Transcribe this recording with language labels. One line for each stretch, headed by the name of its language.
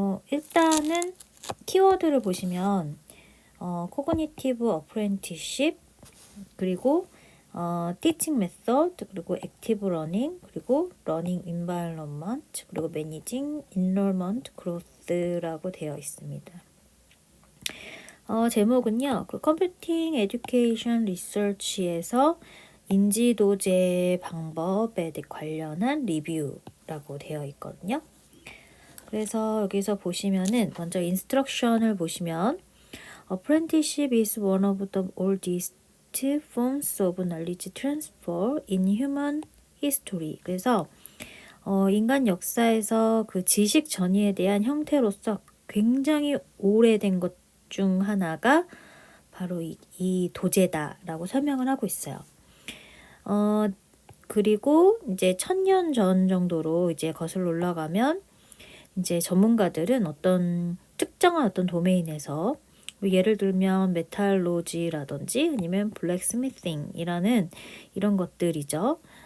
Korean: 일단은 키워드를 보시면, 코그니티브 어프렌티십, 그리고, 티칭 메서드, 그리고 액티브 러닝, 그리고 러닝 인바이러먼트, 그리고 매니징 인롤먼트 그로스라고 되어 있습니다. 제목은요, 그 컴퓨팅 에듀케이션 리서치에서 인지도제 방법에 관련한 리뷰라고 되어 있거든요. 그래서 여기서 보시면은 먼저 인스트럭션을 보시면
English: Apprenticeship is one of the oldest forms of knowledge transfer in human history.
Korean: 그래서 인간 역사에서 그 지식 전이에 대한 형태로서 굉장히 오래된 것 중 하나가 바로 이 도제다라고 설명을 하고 있어요. 그리고 이제 1000년 전 정도로 이제 거슬러 올라가면 이제 전문가들은 어떤 특정한 어떤 도메인에서 예를 들면 메탈로지라든지 아니면 블랙스미싱이라는 이런 것들이죠.